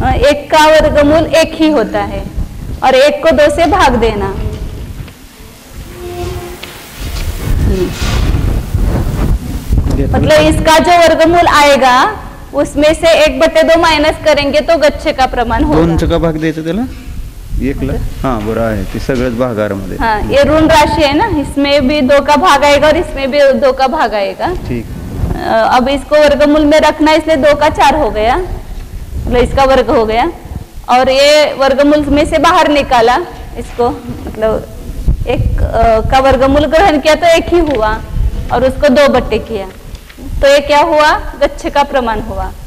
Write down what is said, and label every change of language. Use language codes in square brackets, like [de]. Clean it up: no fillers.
[hi] 1 का वर्गमूल 1 ही होता है और 1 को 2 से भाग देना। मतलब इसका जो वर्गमूल आएगा उसमें से 1/2 माइनस करेंगे तो गच्छ का प्रमाण होगा। 2 का भाग [mr] द्यायचा त्याला 1ला, हाँ बरं आहे ते सगळंच भागारामध्ये। [hi] हाँ, ये ऋण राशि है ना, इसमें भी 2 का भाग आएगा और इसमें भी 2 का भाग आएगा। ठीक। अब इसको वर्गमूल में रखना, इसलिए 2 का 4 हो गया, मतलब इसका वर्ग हो गया। और ये वर्गमूल में से बाहर निकाला इसको, मतलब 1 का वर्गमूल ग्रहण किया तो 1 ही हुआ और उसको 2/2 किया तो ये क्या हुआ, गच्छ का प्रमाण हुआ।